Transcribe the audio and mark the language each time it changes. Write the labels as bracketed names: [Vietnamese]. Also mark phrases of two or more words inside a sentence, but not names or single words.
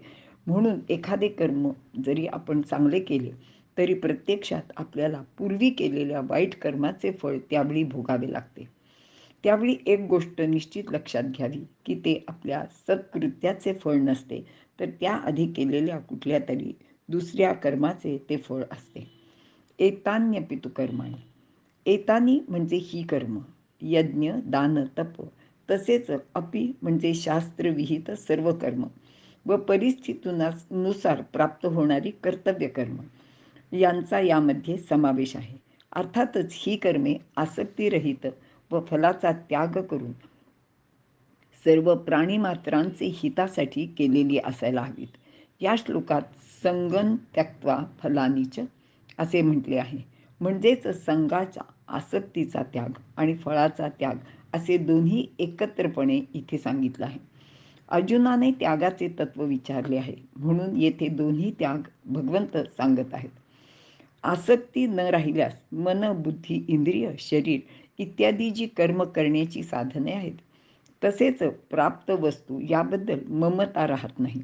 [Marathi] म्हणून एखादे कर्म जरी आपण चांगले केले तरी प्रत्यक्षात आपल्याला पूर्वी केलेल्या वाईट कर्माचे फळ त्यावेळी भोगावे लागते. त्यावेळी एक गोष्ट निश्चित लक्षात घ्यावी की ते आपल्या सत्कृत्याचे फळ नसते, तर त्याआधी केलेल्या कुठल्या तरी दुसऱ्या कर्माचे ते फळ असते. [Sanskrit] एतान्यपि तु कर्माणि. [Marathi] एतानी म्हणजे ही कर्म, यज्ञ दान तप, तसेच अपि म्हणजे शास्त्रविहित सर्व कर्म व परिस्थितीनुसार प्राप्त होणारी कर्तव्य कर्म यांचा यामध्ये समावेश आहे. अर्थातच ही कर्मे आसक्तीरहित व फलाचा त्याग करून सर्व प्राणीमात्रांचे हितासाठी केलेली असायला हवीत. या श्लोकात [Sanskrit] संगं त्यक्त्वा फलानीच [Marathi] असे म्हटले आहे, म्हणजेच संघाचा आसक्तीचा त्याग आणि फळाचा त्याग असे दोन्ही एकत्रपणे इथे सांगितलं आहे. अर्जुनाने त्यागाचे तत्व विचारले आहे, म्हणून येथे दोन्ही त्याग भगवंत सांगत आहेत. आसक्ती न राहिल्यास मन बुद्धी इंद्रिय शरीर इत्यादी जी कर्म करण्याची साधने आहेत, तसेच प्राप्त वस्तू याबद्दल ममता राहत नाही.